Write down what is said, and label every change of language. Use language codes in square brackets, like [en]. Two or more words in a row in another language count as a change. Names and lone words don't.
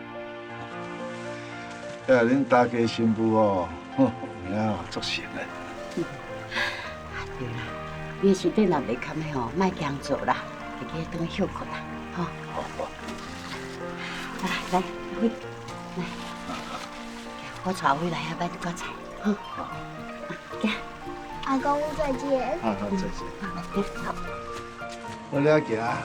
[nan] 恁大家新妇哦，名哦足成的。对啦，你身体若袂堪的吼，莫强做啦，会记转去休困啦，吼。好。来，阿辉，来，我带阿辉来遐买一锅菜，吼。行。阿公再见。好，再见。好。我了行。